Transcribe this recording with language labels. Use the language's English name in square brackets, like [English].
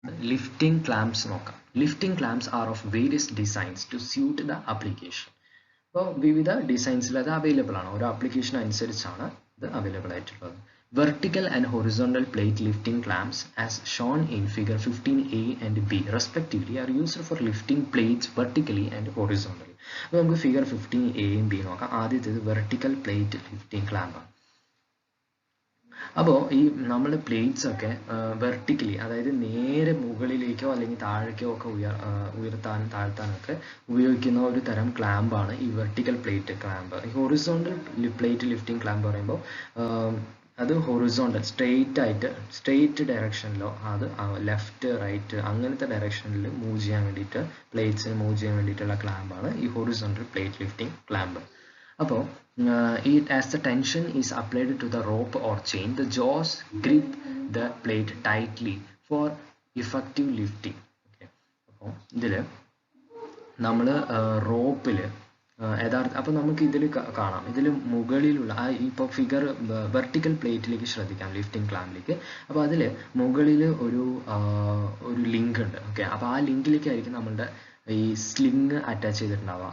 [Malayalam] Lifting ക്ലാംപ്സ് നോക്കാം. [English] Lifting clamps are of various designs to suit the application. [Malayalam] അപ്പോൾ വിവിധ ഡിസൈൻസിൽ അത് അവൈലബിൾ ആണ്, ഓരോ ആപ്ലിക്കേഷൻ അനുസരിച്ചാണ് ഇത് അവൈലബിൾ ആയിട്ടുള്ളത്. [English] Vertical and horizontal plate lifting clamps as shown in figure 15A and B respectively are used for lifting plates vertically and horizontally. [Malayalam] അപ്പോൾ നമുക്ക് ഫിഗർ 15Aയും B നോക്കാം. ആദ്യത്തേത് വെർട്ടിക്കൽ പ്ലേറ്റ് ലിഫ്റ്റിംഗ് ക്ലാമ്പ് ആണ്. അപ്പോൾ ഈ നമ്മൾ പ്ലേറ്റ്സ് ഒക്കെ വെർട്ടിക്കലി, അതായത് നേരെ മുകളിലേക്കോ അല്ലെങ്കിൽ താഴേക്കോ ഒക്കെ ഉയർത്താനും താഴ്ത്താനൊക്കെ ഉപയോഗിക്കുന്ന ഒരു തരം ക്ലാമ്പാണ് ഈ വെർട്ടിക്കൽ പ്ലേറ്റ് ക്ലാമ്പ്. ഈ ഹൊറിസോണ്ടൽ പ്ലേറ്റ് ലിഫ്റ്റിംഗ് ക്ലാമ്പ് പറയുമ്പോൾ അത് ഹൊറിസോണ്ടൽ സ്ട്രെയിറ്റ് ഡയറക്ഷനിലോ അത് ലെഫ്റ്റ് റൈറ്റ് അങ്ങനത്തെ ഡയറക്ഷനിൽ മൂവ് ചെയ്യാൻ വേണ്ടിയിട്ട്, പ്ലേറ്റ്സിന് മൂവ് ചെയ്യാൻ വേണ്ടിയിട്ടുള്ള ക്ലാമ്പാണ് ഈ ഹൊറിസോണ്ടൽ പ്ലേറ്റ് ലിഫ്റ്റിംഗ് ക്ലാമ്പ്. അപ്പോൾ [English] as the tension is applied to the rope or chain, the jaws grip the plate tightly for effective lifting. Okay. [Malayalam] അപ്പോൾ ഇതിൽ നമ്മൾ റോപ്പിൽ അപ്പോൾ നമുക്ക് ഇതിൽ കാണാം, ഇതിൽ മുകളിലുള്ള ഇപ്പോൾ ഫിഗർ വെർട്ടിക്കൽ പ്ലേറ്റിലേക്ക് ശ്രദ്ധിക്കാം, ലിഫ്റ്റിംഗ് ക്ലാമ്പിലേക്ക്. അപ്പോൾ അതിൽ മുകളിൽ ഒരു ലിങ്ക് ഉണ്ട്. ഓക്കെ, അപ്പോൾ ആ ലിങ്കിലേക്കായിരിക്കും നമ്മളുടെ ഈ സ്ലിങ് അറ്റാച്ച് ചെയ്തിട്ടുണ്ടാവുക.